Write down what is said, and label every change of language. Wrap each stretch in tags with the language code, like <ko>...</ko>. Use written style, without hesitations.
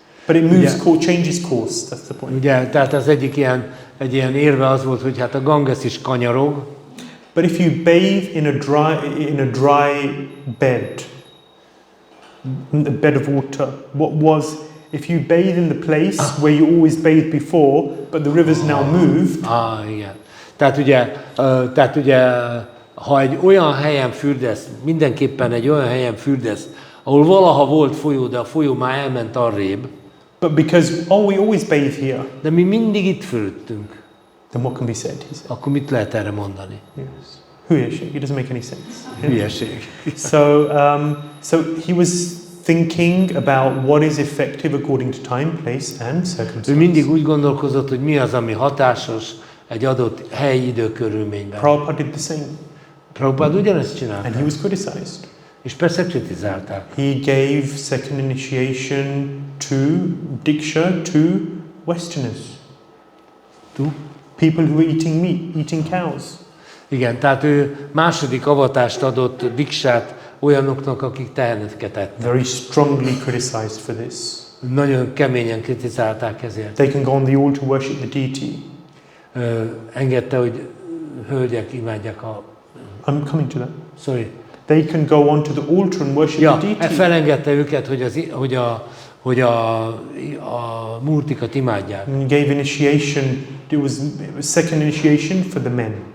<en>But it moves, changes course, that's the point.</en> <hu>Ugye, tehát az egy ilyen érve az volt, hogy hát a Ganges is kanyarog.</hu> <en>But if you bathe in a dry bed, a bed of water, if you bathe in the place where you always bathed before, but the river's now moved.</en> <hu>Igen. Tehát ugye, ha egy olyan helyen fürdesz, mindenképpen egy olyan helyen fürdesz, ahol valaha volt folyó, de a folyó már elment arrébb.</hu> <en>But because, we always bathe here.</en> <hu>De mi mindig itt fürödtünk.</hu> <en>Then what can be said? He said.</en> <hu>Akkor mit lehet erre mondani?</hu> <en>Yes.</en> <hu>Hülyeség.</hu> <en>It doesn't make any sense.</en> <hu>Hülyeség.</hu> <en>So he was thinking about what is effective according to time, place and circumstance.</en> <hu>Ő mindig úgy gondolkozott, hogy mi az, ami hatásos egy adott hely, idő, körülményben.</hu> <en>Prabhupada did the same.</en> <hu>Prabhupád ugyanezt csinálta.</hu> <en>And he was criticized.</en> <hu>És persze kritizálták.</hu> <en>He gave second initiation to Diksha to Westerners. To? People who were eating meat, eating cows.</en> <hu>Igen, tehát ő második avatást adott diksát olyanoknak, akik teheneket ettek.</hu> <en>Very strongly criticized for this.</en> <hu>Nagyon keményen kritizálták ezért.</hu> <en>They can go on the altar worship the deity.</en> <hu>Engedte, hogy hölgyek imádják a...</hu> <en>I'm coming to that. Sorry. They can go onto the altar and worship</en> <hu>Ja,</hu> <en>the deity.</en> <hu>felengedte őket, hogy a múrtikat imádják.</hu> <en>And gave initiation. It was second initiation for the men.</en>